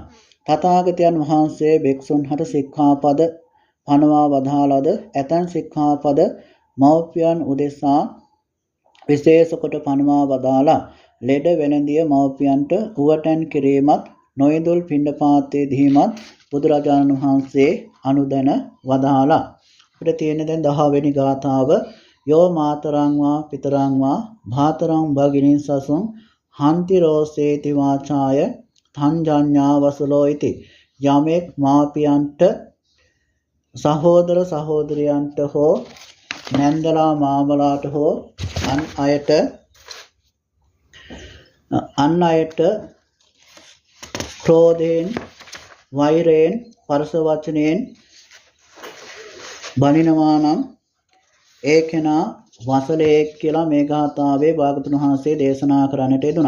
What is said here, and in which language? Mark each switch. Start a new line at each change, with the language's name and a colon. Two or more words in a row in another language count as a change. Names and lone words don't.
Sinhala: තථාගතයන් වහන්සේ භික්ෂුන් හට සික්ඛාපද පනවා වදාළද ඇතන් සික්ඛාපද මව්පියන් උදෙසා විශේෂ කොට පනවා වදාලා. ලෙඩ වෙනදිය මව්පියන්ට උවටන් කිරීමත් නොයිඳුල් පිණ්ඩපාතයේ දීමත් බුදුරජාණන් වහන්සේ අනුදැන වදාලා. අපිට තියෙන දැන් 10 වෙනි ගාථාව
Pali: යෝ මාතරං වා පිතරං වා භාතරං භගිනින් සසුං හන්ති රෝසේති වාචාය තංජඤ්ඤා වසලෝ ඉති.
Sinhala: යමෙක් මාපියන්ට සහෝදර සහෝදරියන්ට හෝ නැන්දලා මාමලාට හෝ අන් අයට ක්‍රෝධයෙන් වෛරයෙන් පරස වචනයෙන් බනිනවා නම් ඒ කෙනා වසලයෙක් කියලා මේ ගාථාවේ භාගතුන් වහන්සේ දේශනා කරන්නට යෙදුණා.